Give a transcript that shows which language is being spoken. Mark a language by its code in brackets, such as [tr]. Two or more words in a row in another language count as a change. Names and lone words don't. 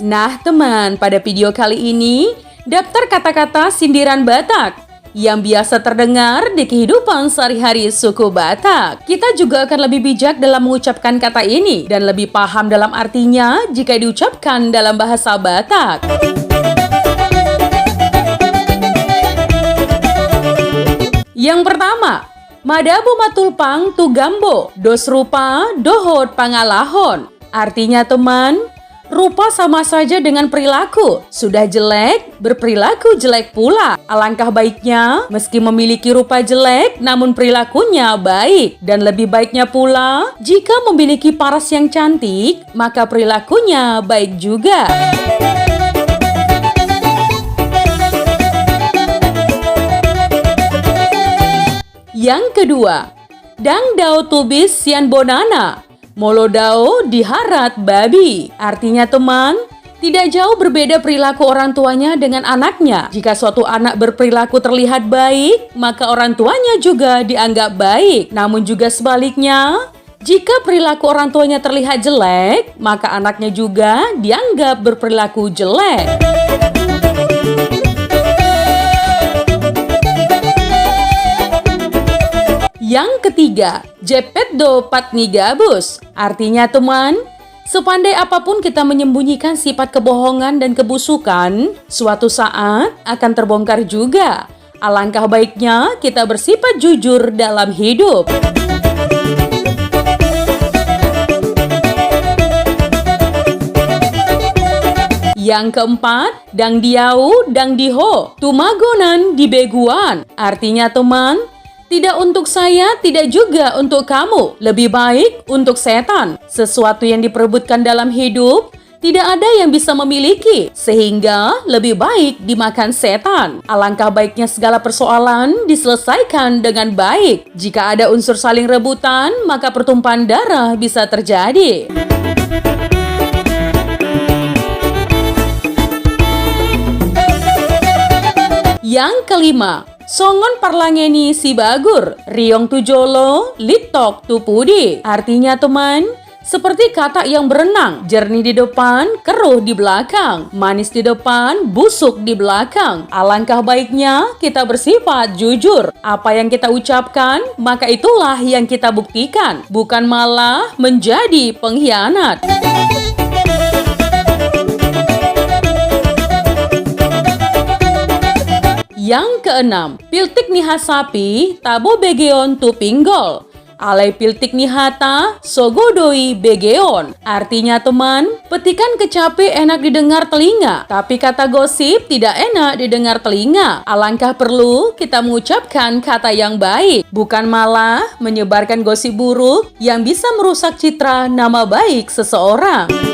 [id] Nah teman, pada video kali ini, daftar kata-kata sindiran Batak yang biasa terdengar di kehidupan sehari-hari suku Batak. Kita juga akan lebih bijak dalam mengucapkan kata ini dan lebih paham dalam artinya jika diucapkan dalam bahasa Batak. Yang pertama, [bbc] Madabu matulpang tu gambo, dos rupa dohot pangalahon. [id] Artinya teman, rupa sama saja dengan perilaku. Sudah jelek, berperilaku jelek pula. Alangkah baiknya, meski memiliki rupa jelek, namun perilakunya baik. Dan lebih baiknya pula, jika memiliki paras yang cantik, maka perilakunya baik juga. Yang kedua, [bbc] Dang dao tubis sian bonana, molo dao diharat babi. [id] Artinya teman, tidak jauh berbeda perilaku orang tuanya dengan anaknya. Jika suatu anak berperilaku terlihat baik, maka orang tuanya juga dianggap baik. Namun juga sebaliknya, jika perilaku orang tuanya terlihat jelek, maka anaknya juga dianggap berperilaku jelek. Yang ketiga, [bbc] jepet do patni gabus. [id] Artinya teman, sepandai apapun kita menyembunyikan sifat kebohongan dan kebusukan, suatu saat akan terbongkar juga. Alangkah baiknya kita bersifat jujur dalam hidup. Yang keempat, [bbc] dang diau, dang diho, tumagonan di beguan. [id] Artinya teman, tidak untuk saya, tidak juga untuk kamu. Lebih baik untuk setan. Sesuatu yang diperebutkan dalam hidup, tidak ada yang bisa memiliki. Sehingga lebih baik dimakan setan. Alangkah baiknya segala persoalan diselesaikan dengan baik. Jika ada unsur saling rebutan, maka pertumpahan darah bisa terjadi. Yang kelima, [bbc] songon parlangeni si bagur, riong tu jolo, litok tu pudi. [id] Artinya teman, seperti kata yang berenang, jernih di depan, keruh di belakang, manis di depan, busuk di belakang. Alangkah baiknya kita bersifat jujur. Apa yang kita ucapkan, maka itulah yang kita buktikan, bukan malah menjadi pengkhianat. Yang keenam, [bbc] piltik nihasapi tabo begeon tu pinggol. Alai piltik nihata sogodoi begeon. [id] Artinya teman, petikan kecapi enak didengar telinga, tapi kata gosip tidak enak didengar telinga. Alangkah perlu kita mengucapkan kata yang baik, bukan malah menyebarkan gosip buruk yang bisa merusak citra nama baik seseorang.